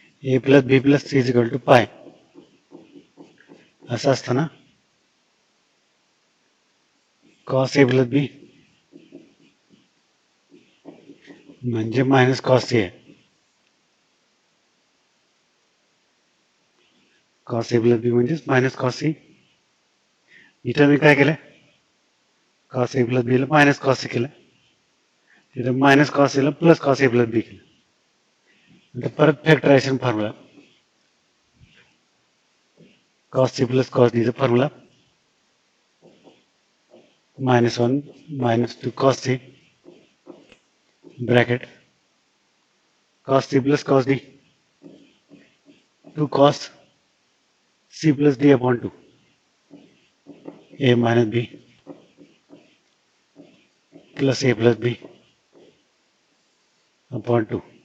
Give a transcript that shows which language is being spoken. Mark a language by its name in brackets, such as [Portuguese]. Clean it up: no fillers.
[English] a plus b plus c is equal to pi [Marathi] असं असताना [English] cos a plus b [Marathi] म्हणजे minus [English] cos c [Marathi] आहे. [English] cos a plus b [Marathi] म्हणजेच minus [English] cos c. [Marathi] इथं मी काय केलं, cos a plus b ला मायनस cos c केलं, तिथं मायनस cos a ला plus cos a plus b केलं. [English] नंतर परत factorisation formula cos c plus cos d चा formula -1 -2 cos c bracket cos c plus cos d 2 cos c plus d upon 2 a minus b plus a plus b upon 2